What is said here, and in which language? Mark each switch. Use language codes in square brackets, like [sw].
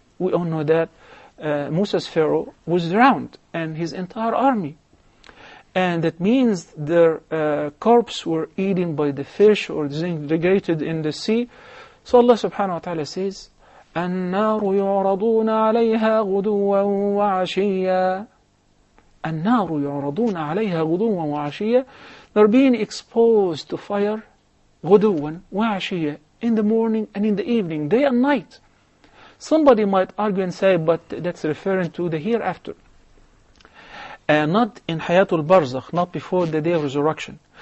[en] We all know that Musa's Pharaoh was drowned and his entire army. And that means their corpses were eaten by the fish or disintegrated in the sea. So Allah subhanahu wa ta'ala says, [ar] النار يعرضون عليها غدوا وعشيا. النار يعرضون عليها غدوا وعشيا. [en] They're being exposed to fire [ar] غدوا وعشيا, [en] in the morning and in the evening, day and night. Somebody might argue and say, but that's referring to the hereafter. Not in Hayatul Barzakh, not before the day of resurrection.